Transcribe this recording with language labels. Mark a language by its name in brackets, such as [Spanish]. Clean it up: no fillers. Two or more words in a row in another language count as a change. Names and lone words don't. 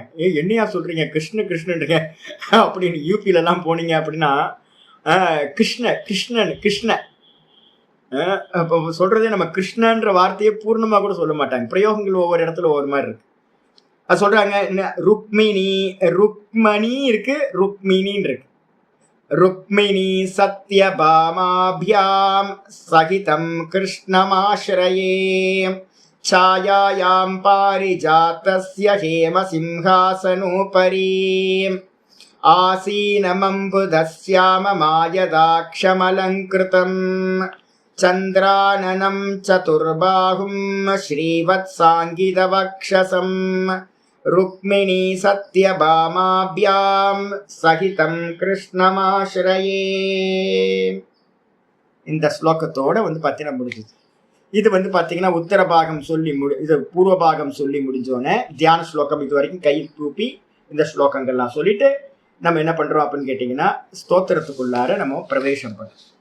[Tamil] என்னையா சொல்கிறீங்க கிருஷ்ணன்றீங்க அப்படின்னு யூபியிலலாம் போனீங்க அப்படின்னா கிருஷ்ணன் சொல்றதே நம்ம கிருஷ்ணன்ற வார்த்தையை பூர்ணமாக கூட சொல்ல மாட்டாங்க. பிரயோகங்கள் ஒவ்வொரு இடத்துல ஒவ்வொரு மாதிரி இருக்கு. அது சொல்றாங்க ருக்மணி இருக்கு, ருக்மிணின்னு இருக்கு. [Sanskrit] रुक्मिणी सत्यभामाभ्यां सहितं कृष्णमाश्रये छायायां पारिजातस्य हेमसिंहासनोपरि आसीनमम्बुधश्याम मायदाक्षमलङ्कृतम् चन्द्राननं चतुर्बाहुं श्रीवत्साङ्गितवक्षसं रुक्मिणी सत्यभामाभ्यां सहितं कृष्णमाश्रये. [Tamil] இந்த ஸ்லோகத்தோட வந்து பார்த்தீங்கன்னா முடிஞ்சுது. இது வந்து பார்த்தீங்கன்னா உத்தர பாகம் சொல்லி இது பூர்வ பாகம் சொல்லி முடிஞ்சோடனே தியான ஸ்லோகம் இது வரைக்கும் கை தூப்பி இந்த ஸ்லோகங்கள்லாம் சொல்லிட்டு நம்ம என்ன பண்ணுறோம் அப்படின்னு கேட்டிங்கன்னா ஸ்தோத்திரத்துக்குள்ளார நம்ம பிரவேசம் பண்ணுறோம்.